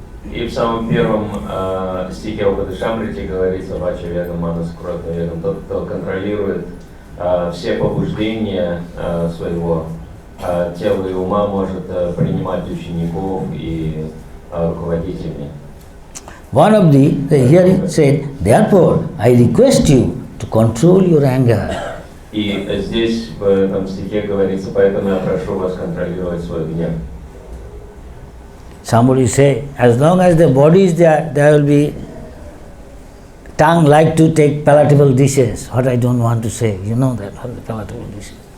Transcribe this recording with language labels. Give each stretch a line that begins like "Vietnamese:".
Russian: И в самом первом стихе Упадешамрити говорится Вача Вегам, Манас Крота Вегам, тот, кто контролирует все побуждения своего тела и ума, может принимать учеников и руководить ими.
English: One of the here it said, therefore I request you to control your anger.
Russian: И здесь в этом стихе говорится, поэтому я прошу вас контролировать свой гнев.
English: Somebody say, as long as the body is there, there will be tongue like to take palatable dishes. What I don't want to say, you know that, palatable dishes.